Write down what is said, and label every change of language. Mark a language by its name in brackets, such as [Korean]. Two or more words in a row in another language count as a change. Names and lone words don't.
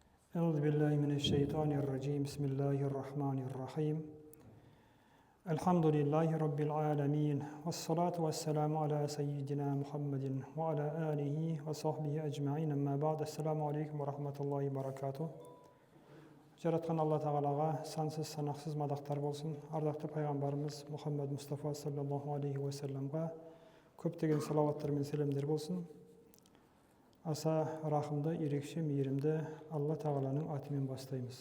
[Arabic] أعوذ بالله من الشيطان الرجيم بسم الله الرحمن الرحيم الحمد لله رب العالمين والصلاة والسلام على سيدنا محمد وعلى آله وصحبه أجمعين أما بعد السلام عليكم ورحمة الله وبركاته [Kazakh] Жаратқан Алла Тағалаға сансыз санақсыз мадақтар болсын. Ардақты пайғамбарымыз Мұхаммад Мұстафа [Arabic] صلى الله عليه وسلم [Kazakh] көптеген салауаттар мен сәлемдер болсын. Аса рахымды, ерекше мейірімді Алла Тағаланың атымен бастаймыз.